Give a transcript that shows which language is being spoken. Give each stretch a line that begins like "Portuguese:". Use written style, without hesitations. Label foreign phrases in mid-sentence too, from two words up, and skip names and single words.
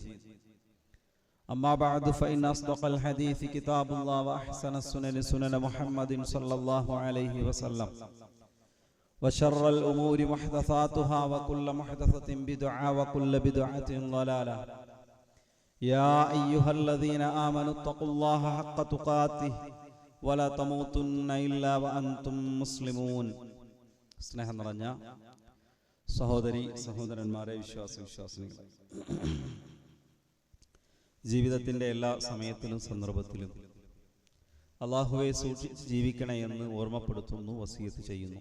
Arabic: أما بعد فإن أصدق الحديث كتاب الله وأحسن السنن سنن محمد صلى الله عليه وسلم وشر الأمور محدثاتها وكل محدثة بدعة وكل بدعة ضلالة. يا أيها الذين آمنوا اتقوا الله حق تقاته ولا تموتن إلا وأنتم مسلمون.
Malayalam: സ്നേഹം നിറഞ്ഞ സഹോദരി സഹോദരന്മാരെ, വിശ്വാസികളെ, ജീവിതത്തിൻ്റെ എല്ലാ സമയത്തിലും സന്ദർഭത്തിലും അള്ളാഹുവെ സൂക്ഷിച്ച് ജീവിക്കണേ എന്ന് ഓർമ്മപ്പെടുത്തുന്നു, വസിയത്ത് ചെയ്യുന്നു.